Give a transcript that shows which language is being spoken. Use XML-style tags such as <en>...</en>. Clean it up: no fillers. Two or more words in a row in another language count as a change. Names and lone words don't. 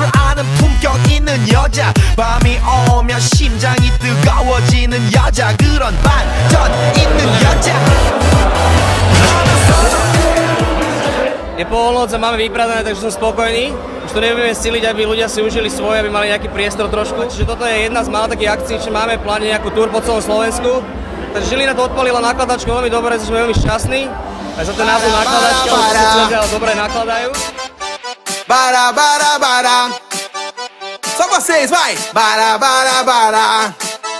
<ko>아는 품격 있는 여자 밤이 오면 심장이 뜨거워지는 여자 그런 반전 있는 여자</ko> <sk>Je polnoc a máme vypradané, takže som spokojný. Už to nebudeme stiliť, aby ľudia si užili svoje, aby mali nejaký priestor trošku. Čiže toto je jedna z mála takých akcií, že máme v pláne nejakú túr po celom Slovensku. Takže Žilina to odpalila nakladačku veľmi dobre, sme veľmi šťastní. Aj za ten názov nakladačky, ale dobre nakladajú.</sk> <pt>Bara, bara, bara. Só vocês, vai! Bara, bara, bara.</pt>